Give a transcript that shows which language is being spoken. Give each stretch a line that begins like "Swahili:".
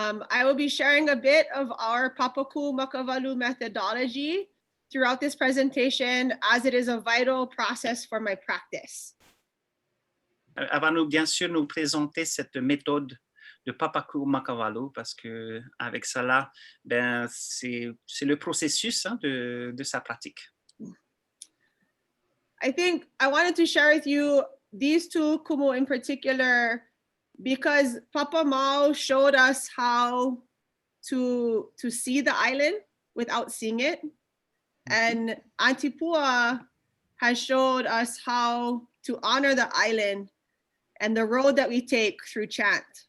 English: I will be sharing a bit of our Papaku Makavalu methodology throughout this presentation, as it is a vital process for my practice.
French: Elle va nous, bien sûr, nous présenter cette méthode de Papaku Makavalu parce que avec cela, ben, c'est le processus de sa pratique.
English: I think I wanted to share with you these two kumu in particular because Papa Mao showed us how to see the island without seeing it. And Auntie Pua has showed us how to honor the island and the road that we take through Chant.